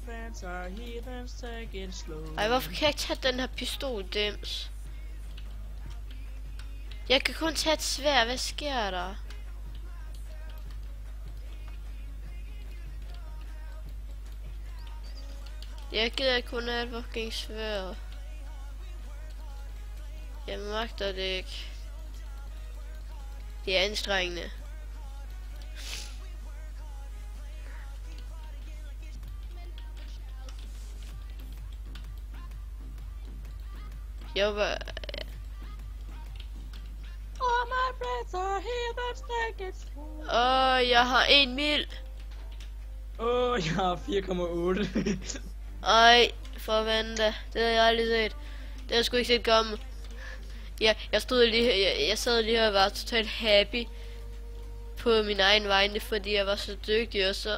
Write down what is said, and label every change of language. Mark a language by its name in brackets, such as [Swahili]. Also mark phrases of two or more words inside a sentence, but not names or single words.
[English] friends are heathens, take it slow. [Danish] Ej, hvorfor kan jeg ikke tage den her pistol, Dims? Jeg kan kun tage et sværd, hvad sker der? Jeg gider kun have et fucking sværd. Jeg magter det ikke. Det er anstrengende. Jeg var... [English] All my friends are heathens, take it slow. [Danish] Jeg har 1 mil. Jeg har 4,8. Ej, for vente. Det har jeg aldrig set. Det har jeg sgu ikke set komme. Ja, jeg sad lige her og var totalt happy på min egen vegne, fordi jeg var så dygtig, og så...